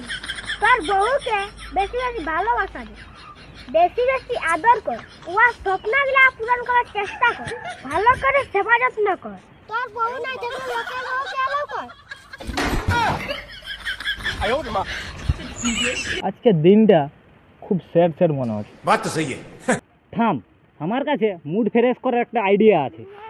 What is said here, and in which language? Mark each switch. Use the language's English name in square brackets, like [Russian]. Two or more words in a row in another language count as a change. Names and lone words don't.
[Bangla] তোর বউকে বেশি বেশি ভালোবাসা দে, বেশি বেশি আদর কর, ওর স্বপ্নগুলা পূরণ করার চেষ্টা কর, ভালো করে সেবা যত্ন কর। তোর বউ না যেন লোকের বউকে আলো কর। আজকে দিনটা খুব [English] sad sad [Bangla] মনে হচ্ছে। [Hindi] बात तो सही है। [Bangla] থাম, আমার কাছে [English] mood fresh [Bangla] করার একটা আইডিয়া আছে।